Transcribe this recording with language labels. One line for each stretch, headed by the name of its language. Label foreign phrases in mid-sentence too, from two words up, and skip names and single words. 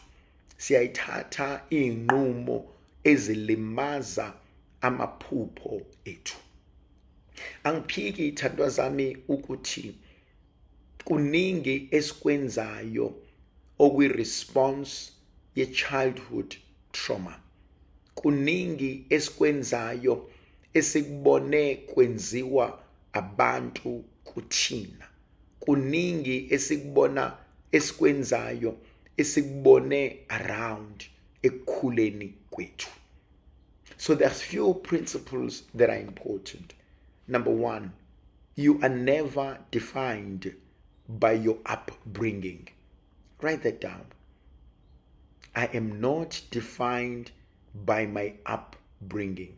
North Ndebele: Siyayithatha inqumo ezilimaza amaphupho ethu. Angiphiki ithandwa zami ukuthi kuningi esikwenzayo okuyi-response ye-
English: childhood trauma.
North Ndebele: Kuningi esikwenzayo esikubone kwenziwa abantu kuthina. Kuningi esikwenzayo esikubone around ekukhuleni kwethu.
English: So there's few principles that are important. Number one, you are never defined by your upbringing. Write that down. I am not defined by my upbringing.